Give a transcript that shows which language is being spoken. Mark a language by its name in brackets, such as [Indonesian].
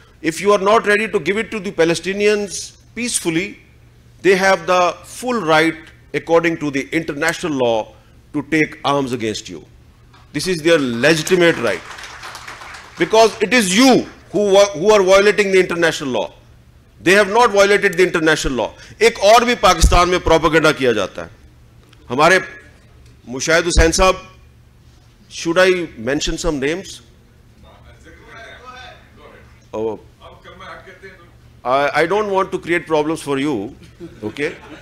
[English] If you are not ready to give it to the Palestinians peacefully, they have the full right, according to the international law, to take arms against you. This is their legitimate right. Because it is you who are violating the international law. They have not violated the international law. [Hindi] एक और भी पाकिस्तान में propaganda किया जाता है. हमारे [English] मुशाहिद हुसैन साहब, should I mention some names? Oh, I don't want to create problems for you. Okay.